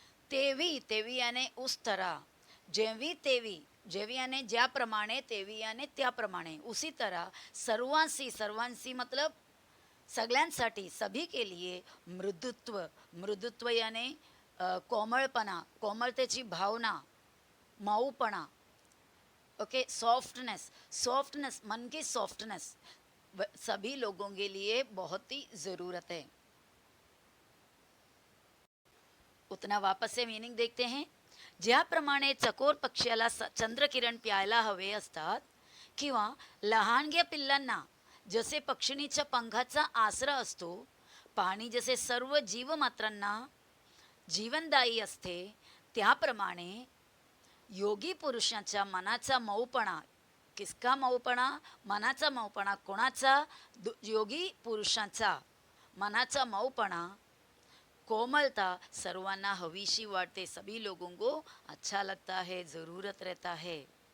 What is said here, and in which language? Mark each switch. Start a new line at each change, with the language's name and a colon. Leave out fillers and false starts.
Marathi: तेवी
Hindi: यानी उस तरह,
Marathi: जेवी यानी ज्या प्रमाणे, तेवी यानी त्या प्रमाणे,
Hindi: उसी तरह
Marathi: सर्वांसी मतलब सगळ्यांसाठी,
Hindi: सभी के लिए
Marathi: मृदुत्व यानी कोमळपणा, कोमलतेची भावना, मऊपणा.
Hindi: ओके, सॉफ्टनेस, मन की सॉफ्टनेस सभी लोगों के लिए बहुत ही ज़रूरत है. उतना वापस से मीनिंग देखते हैं.
Marathi: ज्याप्रमाणे चकोर पक्ष्याला चंद्रकिरण प्यायला हवे असतात, किंवा लहानग्या पिल्लांना जसे पक्षिणीच्या पंखाचा आसरा असतो, पाणी जसे सर्व जीवमात्रांना जीवनदायी असते, त्याप्रमाणे योगी पुरुषाच्या मनाचा मऊपणा.
Hindi: किसका
Marathi: मऊपणा? मनाचा मऊपणा. कोणाचा? योगी पुरुषाचा मनाचा मऊपणा, कोमलता सर्वांना हवीशी वाटते.
Hindi: सभी लोगों को अच्छा लगता है, ज़रूरत रहता है.